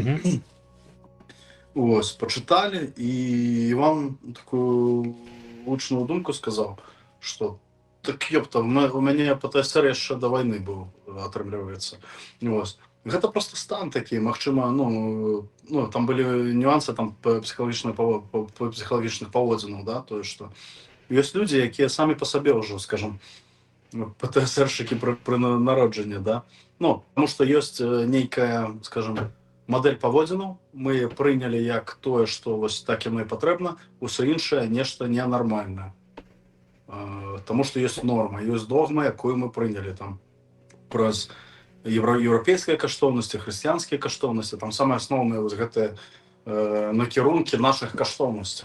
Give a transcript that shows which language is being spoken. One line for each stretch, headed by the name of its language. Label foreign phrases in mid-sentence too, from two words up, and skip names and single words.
Belarusian: Пачыталі, і Іван такую гучную думку сказаў, што так ёпта, у мяне ПТСР яшчэ да вайны быў, атрымліваецца. Гэта проста стан такі, магчыма, там былі нюансы псіхалагічных паводзінаў, тое, што ёсць людзі, якія самі па сабе ўжо, скажам,
Russian: ПТСРщики при народжанні,
Belarusian: да? Ну,
Ukrainian: тому що є
Belarusian: нейкая, скажем, модель паводзінаў, мы прыняли як тое, што вось так яно і патрэбна, усё іншае нешта ненармальнае. Таму што ёсць норма, ёсць догма, якую мы прынялі там праз еўрапейскія каштоўнасці, хрысціянскія каштоўнасці, там самыя асноўныя вось гэтыя накірункі нашых каштоўнасцяў.